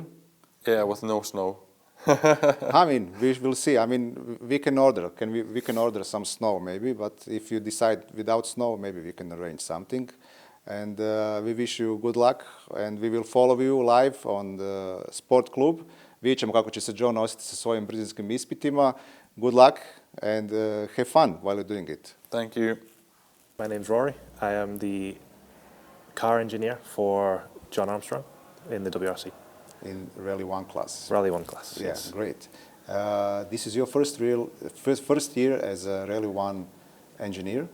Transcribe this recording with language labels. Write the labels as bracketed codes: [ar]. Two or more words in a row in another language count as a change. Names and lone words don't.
[en] Yeah, with no snow. I mean, we will see. I mean, we can order. We can order some snow maybe, but if you decide without snow, maybe we can arrange something. And we wish you good luck, and we will follow you live on the Sport Club. [hr] Vidjet ćemo kako će se Jon nositi sa svojim brzinskim ispitima. [en] Good luck and have fun while you're doing it. Thank you. My name's Rory. I am the car engineer for Jon Armstrong in the WRC. in Rally 1 class. Rally 1 class, Yeah, yes. great. This is your first year as a Rally 1 engineer?